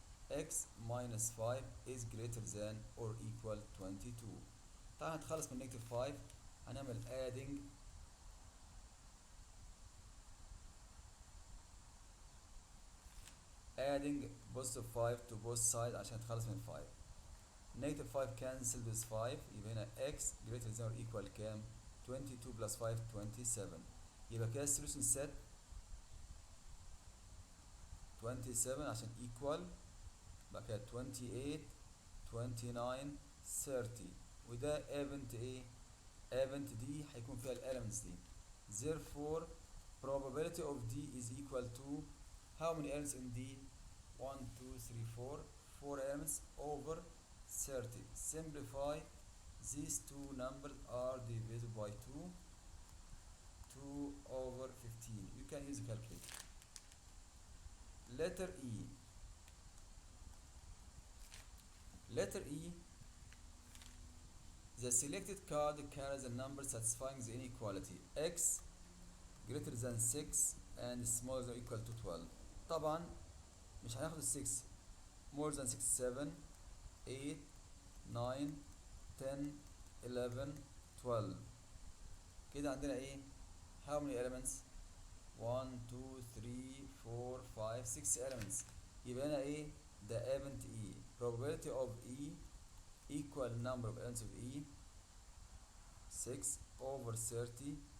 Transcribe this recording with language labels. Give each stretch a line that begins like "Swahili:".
English: X minus 5 is greater than or equal 22.
Arabic: تعال نتخلص من negative 5 هنعمل
English: adding positive 5 to both sides
Arabic: عشان نتخلص من 5.
English: negative 5 cancelled with 5 يبقى هنا x greater than or equal كام 22 plus 5 27.
Arabic: يبقى كده السوليوشن سيت 27 عشان equal بقى كده 28 29 30 وده event ايه event دي هيكون فيها الاليمنتس دي.
English: therefore probability of D is equal to how many elements in D 1 2 3 4 elements over 30. Simplify these two numbers are divisible by 2 over 15. You can use a calculator. Letter E. Letter E. The selected card carries a number satisfying the inequality x greater than 6 and smaller than or equal to 12.
Arabic: طبعا مش هناخد ال 6
English: more than 6
Arabic: 7 8 9 10 11 12. كده عندنا ايه
English: how many elements 1 2 3 4 5 6 elements. يبقى هنا ايه the event E probability of E equal number of elements of E 6 over 30.